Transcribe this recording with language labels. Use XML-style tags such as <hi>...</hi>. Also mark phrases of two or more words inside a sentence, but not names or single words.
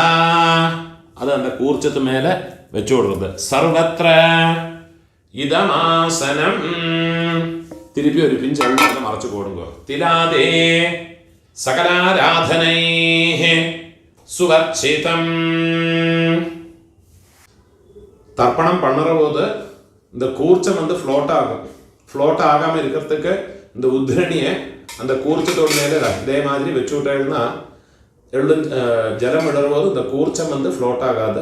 <ml>അത് அந்த കൂർച്ചത്ത് മേലെ വെച്ചു കൊടുക്കുന്നത്.</ml> <sa>സർവത്ര ഇദമാസനം.</sa> <ml>തിരുപ്പി ഒരു പിഞ്ച് എണ്ണ മറച്ചു കൊടുക്കുക.</ml> <sa>തിലാദേ സകലാരാധനൈഃ സുവർച്ചിതം.</sa> <ta>தர்ப்பணம் பண்ணுற போது இந்த கூர்ச்சம் வந்து ஃப்ளோட் ஆகும். ஃப்ளோட் ஆகாமல் இருக்கிறதுக்கு இந்த உத்ரணியை அந்த கூர்ச்சத்தோடு மேலே இதே மாதிரி வச்சு விட்டேன்னா ஜலம் விடும்போது இந்த கூர்ச்சம் வந்து ஃப்ளோட் ஆகாது.</ta>